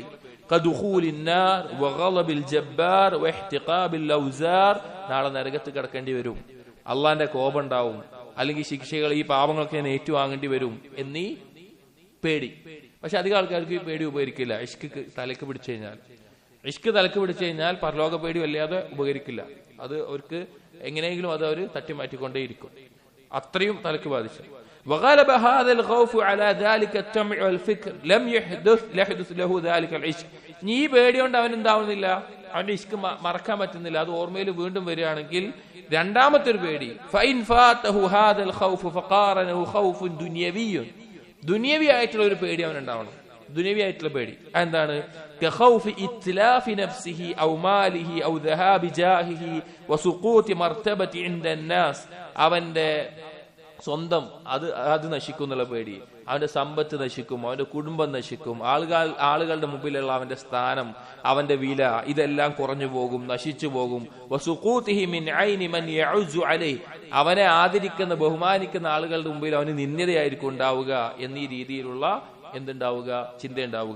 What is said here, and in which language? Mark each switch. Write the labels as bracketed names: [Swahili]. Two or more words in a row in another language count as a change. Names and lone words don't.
[Arabic] كدخول النار وغضب الجبار واحتقاب الأوزار, [Malayalam] നാളെ നരകത്തിൽ കിടക്കേണ്ടി വരും, അള്ളാന്റെ കോപം ഉണ്ടാവും, അല്ലെങ്കിൽ ശിക്ഷകൾ, ഈ പാപങ്ങളൊക്കെ ഞാൻ ഏറ്റുവാങ്ങേണ്ടി വരും എന്നീ പേടി. പക്ഷെ അധികം ആൾക്കാർക്ക് ഈ പേടി ഉപകരിക്കില്ല. ഇഷ്ക് തലക്ക് പിടിച്ചു കഴിഞ്ഞാൽ പരലോക പേടി വല്ലാതെ ഉപകരിക്കില്ല. അത് അവർക്ക് എങ്ങനെയെങ്കിലും അത് അവർ തട്ടിമാറ്റിക്കൊണ്ടേയിരിക്കും, അത്രയും തലക്ക് ബാധിച്ചു. [Arabic] وغلب هذا الخوف على ذلك التمع والفكر لم يحدث له ذلك العشق. [Malayalam] ഈ പേടി കൊണ്ട് അവൻ എന്താവുന്നില്ല, അവന്റെ ഇഷ്ക് മറക്കാൻ പറ്റുന്നില്ല, അത് ഓർമ്മയിൽ വീണ്ടും വരികയാണെങ്കിൽ രണ്ടാമത്തെ ഒരു പേടി, [Arabic] فإن فاته هذا الخوف فقارنه خوف دنيوي, [Malayalam] ദുനിയവി ആയിട്ടുള്ള ഒരു പേടി അവൻ ഉണ്ടാവണം. ദുനിയവി ആയിട്ടുള്ള പേടി എന്താണ്? [Arabic] كخوف إتلاف نفسه أو ماله أو ذهاب جاهه وسقوط مرتبة عند الناس, [Malayalam] അവന്റെ സ്വന്തം അത് നശിക്കും എന്നുള്ള പേടി, അവന്റെ സമ്പത്ത് നശിക്കും, അവന്റെ കുടുംബം നശിക്കും, ആളുകളുടെ മുമ്പിലുള്ള അവന്റെ സ്ഥാനം, അവന്റെ വില, ഇതെല്ലാം കുറഞ്ഞു പോകും, നശിച്ചു പോകും. [Arabic] وسقوطه من عين من يعز عليه, [Malayalam] അവനെ ആദരിക്കുന്ന ബഹുമാനിക്കുന്ന ആളുകളുടെ മുമ്പിൽ അവന് നിന്ദ്യതയായിരിക്കും ഉണ്ടാവുക എന്നീ രീതിയിലുള്ള എന്തുണ്ടാവുക, ചിന്തയുണ്ടാവുക.